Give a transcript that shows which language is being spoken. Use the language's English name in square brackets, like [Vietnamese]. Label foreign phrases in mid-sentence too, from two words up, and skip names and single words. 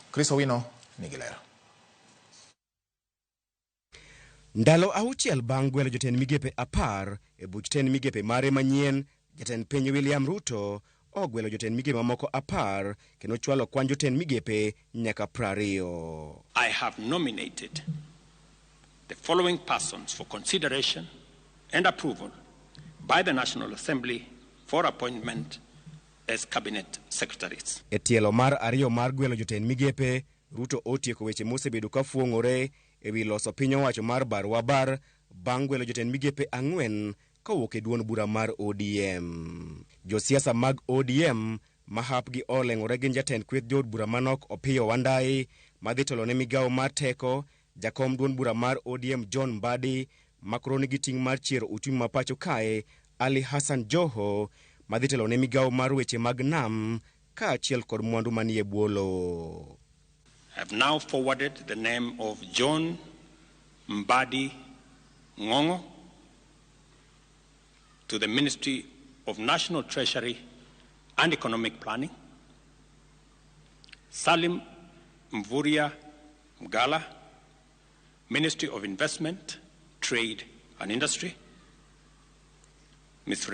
[Luo (Kenya and Tanzania)] Chris Owino nigi lero. Ndalo auchiel bang' gwelo jotend migepe 10 e buch tend migepe mare manyien, jatend piny William Ruto ogwelo jotend migepe mamoko 10 kendo chwalo kwan jotend migepe nyaka 20. [English] I have nominated the following persons for consideration and approval by the National Assembly for appointment as cabinet secretaries. [Luo (Kenya and Tanzania)] E tielo mar ariyo mar gwelo jotend migepe, Ruto otieko weche mosebedo ka fuong'ore e wi loso piny owacho mar Barwabar bang' gwelo jotend migepe 4 kowuok e duond bura mar ODM. Josiasa mag ODM ma hapgi oleng'ore gin jatend kweth jood bura manok Opiyo Wandayi madhi telo ne migawo mar teko, jakom duond bura mar ODM John Mbadi makoro nigi ting' mar chiero uchumi ma pacho kae, Ali Hassan Joho madhi telo ne migawo mar weche mag nam kaachiel kod mwandu manie bwolo. [English] I have now forwarded the name of John Mbadi Ngongo to the Ministry of National Treasury and Economic Planning, Salim Mvuria Mgala, Ministry of Investment, Trade and Industry, Ms.